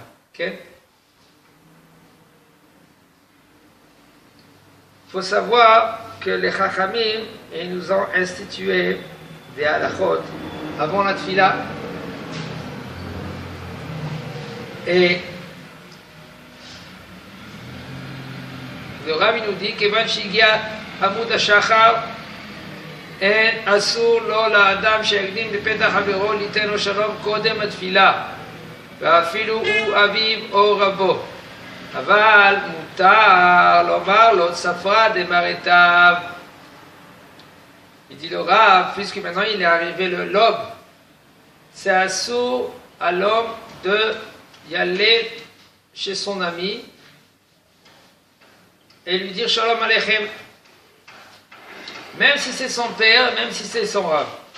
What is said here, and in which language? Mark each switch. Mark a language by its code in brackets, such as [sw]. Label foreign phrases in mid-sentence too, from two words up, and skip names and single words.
[fr] Il faut savoir que les Chachamim, ils nous ont institué des halachot avant la tfila. Et le Rav nous dit que [he] שהגיע עמוד השחר אין אסור לו לאדם שיקדים בפתח חברו ליתן לו שלום קודם התפילה ואפילו הוא אביו או רבו אבל מותר לומר לו צפרא דמרתיו. [fr] Il dit le Rav, puisque maintenant il est arrivé l'aube, c'est assourd à l'homme de y aller chez son ami et lui dire [he] שלום עליכם, [fr] même si c'est son père, même si c'est son Rav.